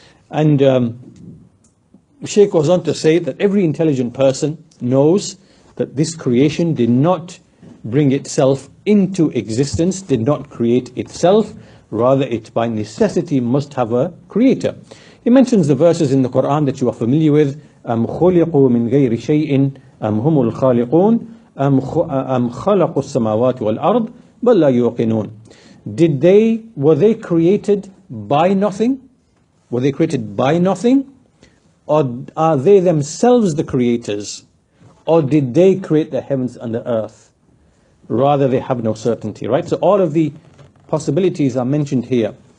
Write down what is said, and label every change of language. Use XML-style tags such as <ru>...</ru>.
<en>And Sheikh goes on to say that every intelligent person knows that this creation did not bring itself into existence, did not create itself, rather it by necessity must have a creator. He mentions the verses in the Quran that you are familiar with,</en> <ar>أَمْ خُلِقُوا مِنْ غَيْرِ شَيْءٍ أَمْ هُمُ الْخَالِقُونَ أَمْ خَلَقُوا السَّمَاوَاتِ وَالْأَرْضِ بَلْ لَا يُوقِنُونَ.</ar> <en>Were they created by nothing? Were they created by nothing? Or are they themselves the creators? Or did they create the heavens and the earth? Rather, they have no certainty, right? So all of the possibilities are mentioned here.</en>